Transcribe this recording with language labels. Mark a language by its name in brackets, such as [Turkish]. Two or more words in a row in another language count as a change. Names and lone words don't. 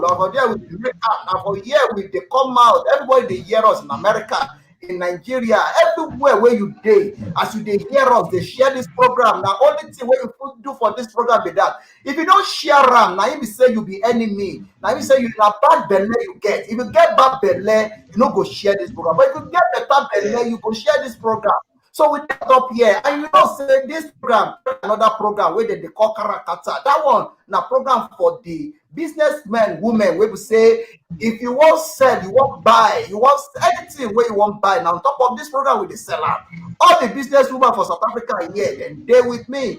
[Nigerian Pidgin] Now from there we dey make up. Now from here we dey come out. Everybody dey hear us in America, in Nigeria, everywhere where you dey. As you dey hear us, they share this program. Now only thing what you do for this program be that if you don't share them, now you say you be enemy. Now you say you na bad belly you get. If you get bad belly, you no go share this program. But if you get better belly, you go share this program. So we get up here, and you know, say this program, another program where they call Kata. That one, now program for the businessmen, women, where we say, if you want sell, you want buy, you want anything where you want buy. Now on top of this program with the seller, all the business women for South Africa here, and they with me.